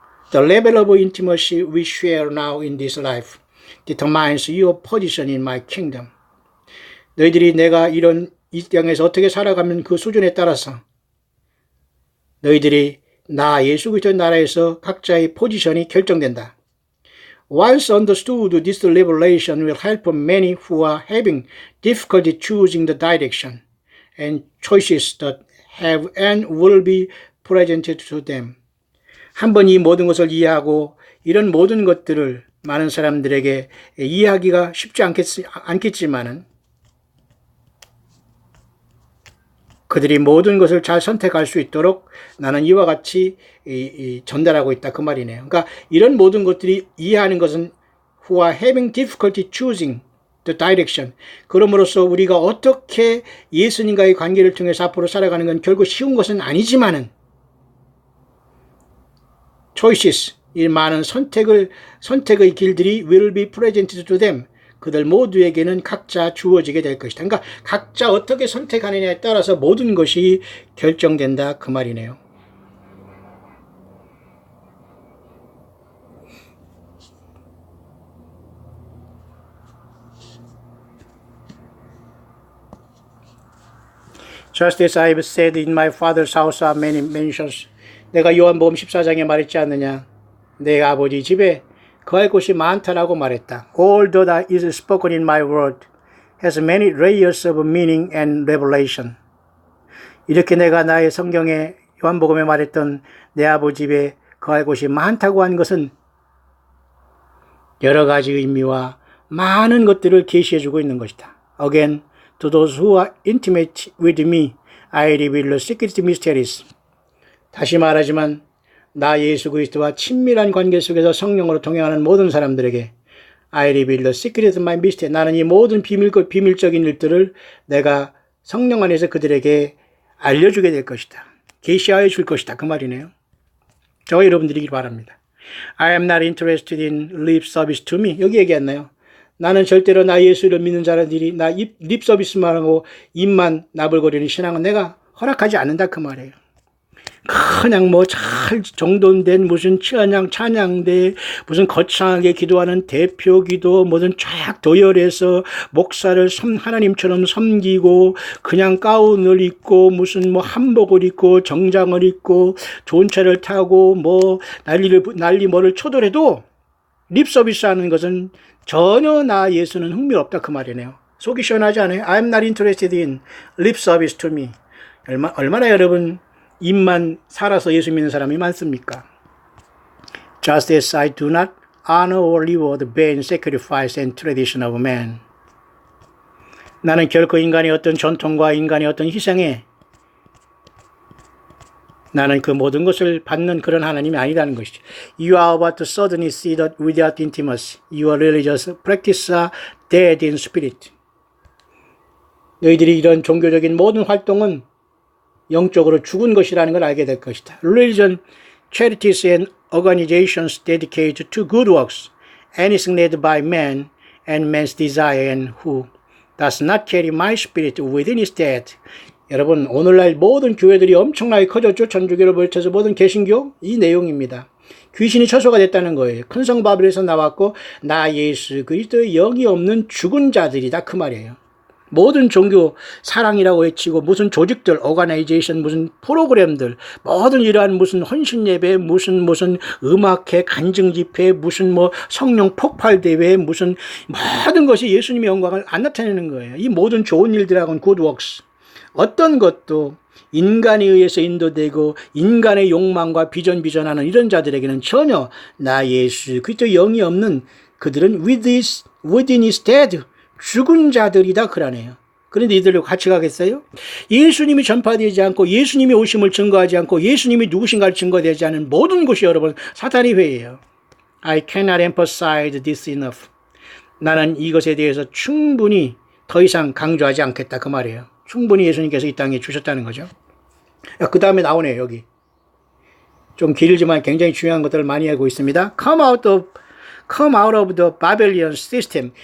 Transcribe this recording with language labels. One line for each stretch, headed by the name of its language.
English: The level of intimacy we share now in this life determines your position in my kingdom.
Korean: 너희들이 내가 이 땅에서 어떻게 살아가면 그 수준에 따라서 너희들이 나 예수 그리스도의 나라에서 각자의 포지션이 결정된다.
English: Once understood, this revelation will help many who are having difficulty choosing the direction and choices that have and will be presented to them.
Korean: 한번 이 모든 것을 이해하고 이런 모든 것들을 많은 사람들에게 이해하기가 쉽지 않겠지만은 그들이 모든 것을 잘 선택할 수 있도록 나는 이와 같이 전달하고 있다 그 말이네요. 그러니까 이런 모든 것들이 이해하는 것은
English: who are having difficulty choosing the direction.
Korean: 그럼으로써 우리가 어떻게 예수님과의 관계를 통해서 앞으로 살아가는 건 결국 쉬운 것은 아니지만은 choices, 이 많은 선택의 길들이
English: will be presented to them.
Korean: 그들 모두에게는 각자 주어지게 될 것이다. 그러니까 각자 어떻게 선택하느냐에 따라서 모든 것이 결정된다 그 말이네요.
English: Just as I have said in my father's house are many mansions.
Korean: 내가 요한복음 14장에 말했지 않느냐. 내 아버지 집에 거할 곳이 많다라고 말했다.
English: All that is spoken in my word has many layers of meaning and revelation.
Korean: 이렇게 내가 나의 성경에 요한복음에 말했던 내 아버지 집에 거할 곳이 많다고 한 것은 여러 가지 의미와 많은 것들을 계시해주고 있는 것이다.
English: Again, to those who are intimate with me, I reveal the secret mysteries.
Korean: 다시 말하지만 나 예수 그리스도와 친밀한 관계 속에서 성령으로 동행하는 모든 사람들에게
English: I reveal the secret of my mystery.
Korean: 나는 이 모든 비밀적인 일들을 내가 성령 안에서 그들에게 알려주게 될 것이다. 계시하여 줄 것이다. 그 말이네요. 저와 여러분들이길 바랍니다.
English: I am not interested in lip service to me.
Korean: 여기 얘기했나요? 나는 절대로 나 예수를 믿는 자들이 나 립 서비스만 하고 입만 나불거리는 신앙은 내가 허락하지 않는다 그 말이에요. 그냥 뭐 잘 정돈된 무슨 찬양대 무슨 거창하게 기도하는 대표 기도 뭐든 쫙 도열해서 목사를 하나님처럼 섬기고 그냥 가운을 입고 무슨 뭐 한복을 입고 정장을 입고 좋은 차를 타고 뭐 난리 뭐를 쳐더라도 립 서비스 하는 것은 전혀 나 예수는 흥미없다 그 말이네요. 속이 시원하지 않아요?
English: I'm not interested in lip service to me.
Korean: 얼마나 여러분 입만 살아서 예수 믿는 사람이 많습니까?
English: Just as I do not honor or reward the vain sacrifice and tradition of man.
Korean: 나는 결코 인간의 어떤 전통과 인간의 어떤 희생에 나는 그 모든 것을 받는 그런 하나님이 아니라는 것이죠.
English: You are about to suddenly see that without intimacy, your religious practices are dead in spirit.
Korean: 너희들이 이런 종교적인 모든 활동은 영적으로 죽은 것이라는 걸 알게 될 것이다.
English: Religion, charities and organizations dedicated to good works, anything led by man and man's desire and who does not carry my spirit within his dead.
Korean: 여러분 오늘날 모든 교회들이 엄청나게 커졌죠. 천주교를 비롯해서 모든 개신교 이 내용입니다. 귀신이 처소가 됐다는 거예요. 큰 성 바벨에서 나왔고 나 예수 그리스도의 영이 없는 죽은 자들이다 그 말이에요. 모든 종교 사랑이라고 외치고 무슨 조직들, 오가나이제이션, 무슨 프로그램들, 모든 이러한 무슨 헌신 예배, 무슨 음악회, 간증 집회, 무슨 뭐 성령 폭발 대회, 무슨 모든 것이 예수님의 영광을 안 나타내는 거예요. 이 모든 좋은 일들하고는
English: good works.
Korean: 어떤 것도 인간에 의해서 인도되고 인간의 욕망과 비전하는 이런 자들에게는 전혀 나 예수 그리스도 영이 없는 그들은
English: within his dead.
Korean: 죽은 자들이다 그러네요. 그런데 이들로 같이 가겠어요? 예수님이 전파되지 않고 예수님이 오심을 증거하지 않고 예수님이 누구신가를 증거되지 않은 모든 것이 여러분 사탄의 회예요.
English: I cannot emphasize this enough.
Korean: 나는 이것에 대해서 충분히 더 이상 강조하지 않겠다 그 말이에요. 충분히 예수님께서 이 땅에 주셨다는 거죠. 그 다음에 나오네요. 여기 좀 길지만 굉장히 중요한 것들을 많이 알고 있습니다.
English: Come out of the Babylon system.